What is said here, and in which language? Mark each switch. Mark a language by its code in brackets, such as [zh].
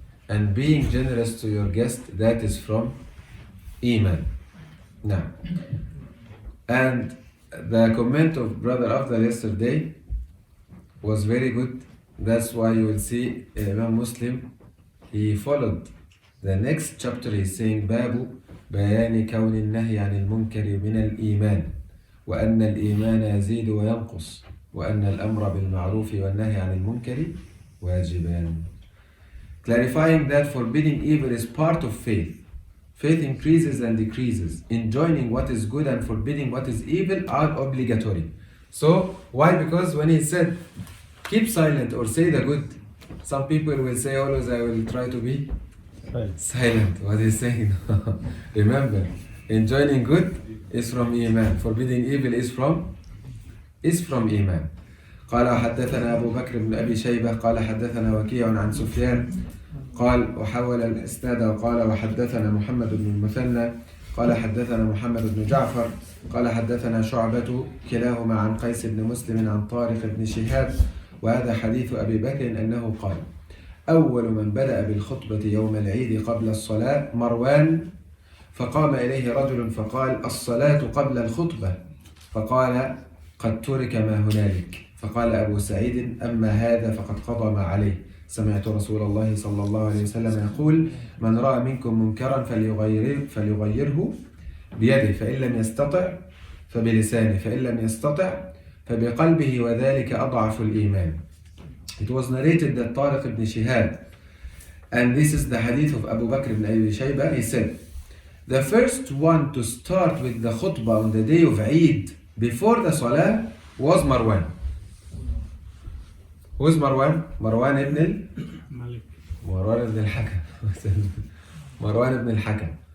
[en] And being generous to your guest, that is from Iman. Now, and the comment of Brother Afdal yesterday was very good. That's why you will see Imam Muslim, he followed the next chapter. He's saying [ar] باب بيان كون النهي عن المنكر من الإيمان وأن الإيمان يزيد وينقص وأن الأمر بالمعروف والنهي عن المنكر واجبان. [en] Clarifying that forbidding evil is part of faith. Faith increases and decreases. Enjoining what is good and forbidding what is evil are obligatory. So, why? Because when he said, keep silent or say the good, some people will say always, I will try to be silent. What is saying? Remember, enjoining good is from Iman. Forbidding evil is from إيمان. [ar] قال حدثنا أبو بكر بن أبي شيبة قال حدثنا وكيع عن سفيان قال وحول الإسناد وقال وحدثنا محمد بن المثنى قال حدثنا محمد بن جعفر قال حدثنا شعبة كلاهما عن قيس بن مسلم عن طارق بن شهاب. وهذا حديث أبي بكر أنه قال أول من بدأ بالخطبة يوم العيد قبل الصلاة مروان فقام إليه رجل فقال الصلاة قبل الخطبة فقال قد ترك ما هنالك. فقال أبو سعيد أما هذا فقد قضى ما عليه. سمعت رسول الله صلى الله عليه وسلم يقول من رأى منكم منكرا فليغيره بيده فإن لم يستطع فبلسانه فإن لم يستطع فبقلبه وذلك أضعف الإيمان. [en] It was narrated that Tariq ibn Shihab, and this is the hadith of Abu Bakr ibn Abi Shayba, he said, the first one to start with the khutbah on the day of Eid before the Salah was Marwan. Who is Marwan? Marwan ibn al-Hakam. Marwan ibn al-Hakam.